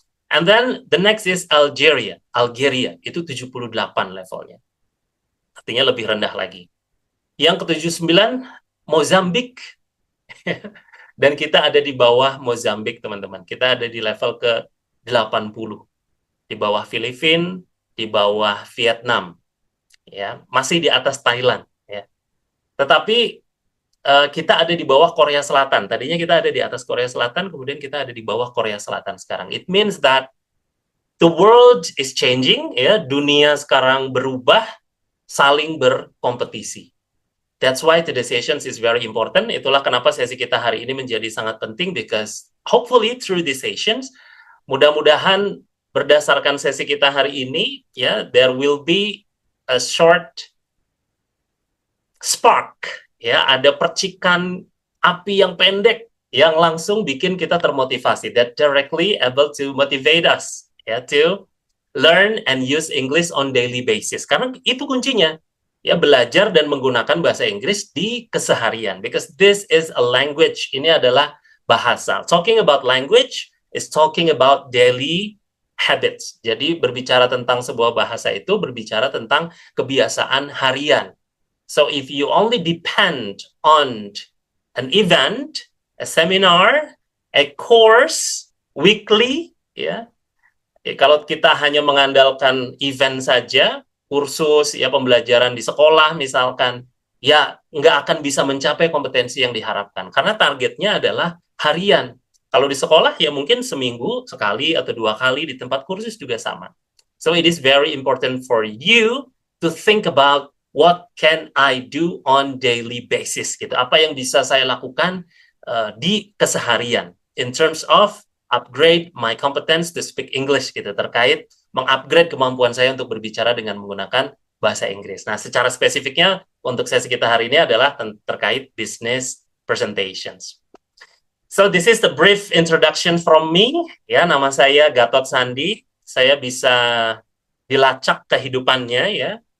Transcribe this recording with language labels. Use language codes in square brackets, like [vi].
[en] And then the next is Algeria. [id] Algeria itu 78 levelnya. Artinya lebih rendah lagi. Yang ke-79 Mozambik. Dan kita ada di bawah Mozambik, teman-teman. Kita ada di level ke-80. Di bawah Filipina, di bawah Vietnam. Ya, masih di atas Thailand, ya. Tetapi kita ada di bawah Korea Selatan. Tadinya kita ada di atas Korea Selatan, kemudian kita ada di bawah Korea Selatan sekarang. [en] It means that the world is changing, ya. [id] Dunia sekarang berubah, saling berkompetisi. [en] That's why today's sessions is very important. [id] Itulah kenapa sesi kita hari ini menjadi sangat penting [en] because hopefully through these sessions, [id] mudah-mudahan berdasarkan sesi kita hari ini, ya, [en] there will be a short spark, [id] ya, ada percikan api yang pendek yang langsung bikin kita termotivasi, [en] that directly able to motivate us, ya, to learn and use English on daily basis. [id] Karena itu kuncinya. Ya, belajar dan menggunakan bahasa Inggris di keseharian. [en] Because this is a language. [id] Ini adalah bahasa. [en] Talking about language is talking about daily habits. [id] Jadi berbicara tentang sebuah bahasa itu berbicara tentang kebiasaan harian. [en] So if you only depend on an event, a seminar, a course, weekly, [id] ya, kalau kita hanya mengandalkan event saja, kursus, ya pembelajaran di sekolah misalkan, ya nggak akan bisa mencapai kompetensi yang diharapkan. Karena targetnya adalah harian. Kalau di sekolah ya mungkin seminggu sekali atau 2 kali, di tempat kursus juga sama. [en] So it is very important for you to think about what can I do on daily basis gitu. [id] Apa yang bisa saya lakukan di keseharian [en] in terms of upgrade my competence to speak English [id] gitu, terkait mengupgrade kemampuan saya untuk berbicara dengan menggunakan bahasa Inggris. Nah, secara spesifiknya untuk sesi kita hari ini adalah terkait business presentations. [en] So this is the brief introduction from me. [id] Ya, nama saya Gatot Sandi. Saya bisa dilacak kehidupannya ya.